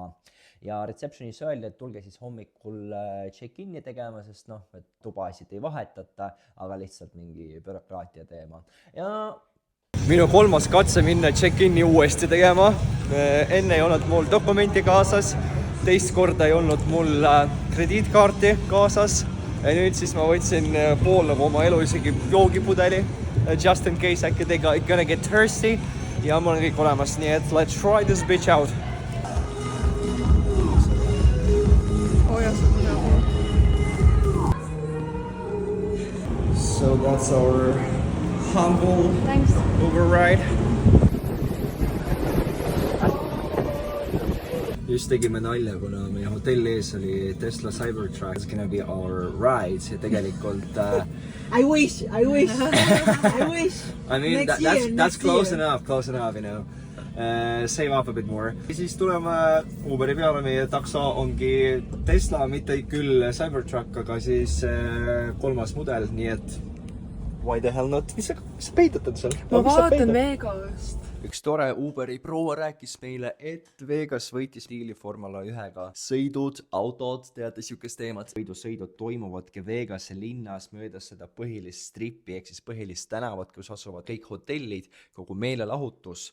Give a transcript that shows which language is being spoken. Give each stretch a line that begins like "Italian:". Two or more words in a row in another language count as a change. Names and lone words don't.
Estonian: Ja receptionis öeldi, et tulge siis hommikul check-in'i tegema, sest et tubasid ei vahetata, aga lihtsalt mingi bürokraatia teema. Ja minu 3. katse minna check-in'i uuesti tegema. Enne ei olnud mul dokumenti kaasas, teist korda ei olnud mul krediitkaarti kaasas. Ja nüüd siis ma võtsin pool oma elu isegi joogipudeli,
English: just in case äkki they gonna get thirsty
Estonian: ja mul on kõik olemas, nii et
English: let's try this bitch out. So that's our humble override.
Estonian: Just tegime nalja, kuna meie hotelli ees oli Tesla Cybertruck.
English: It's gonna be our ride.
Estonian: Ja tegelikult...
English: I wish. I mean, that's close enough, you know. Save up a bit more.
Estonian: Siis tuleme Uberi peale, meie takso ongi Tesla, mitte küll Cybertruck, aga siis 3. mudel, nii et
English: why the hell not?
Estonian: Mis sa peitutad seal? Ma vaatan Vegast. Üks tore Uberi proua rääkis meile, et Vegas võitis diili Formula 1-ga. Sõidud, autod, teate siukest teemat. Sõidud toimuvadki Vegase linnas möödas seda põhilist strippi, ehk siis põhilist tänavat, kus asuvad kõik hotellid, kogu meelelahutus.